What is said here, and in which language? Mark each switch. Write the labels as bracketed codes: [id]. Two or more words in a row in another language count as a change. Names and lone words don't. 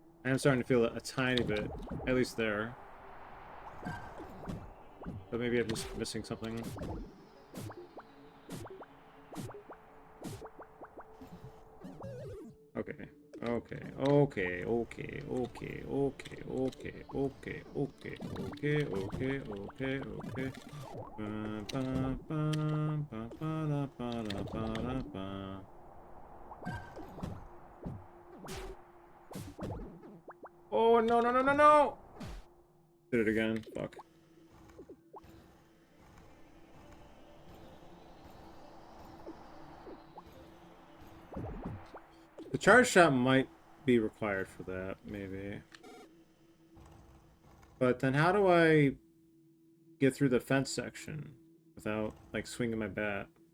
[en] I'm starting to feel it a tiny bit, at least there. But maybe I'm just missing something. Okay. Okay, okay, okay, okay, okay, okay, okay, okay, okay, okay, okay, okay. Ba, ba, ba, ba, da, ba, da, ba, da, ba. Oh, no, no, no, no, no! Did it again. Fuck. The charge shot might be required for that, maybe. But then how do I get through the fence section without, like, swinging my bat?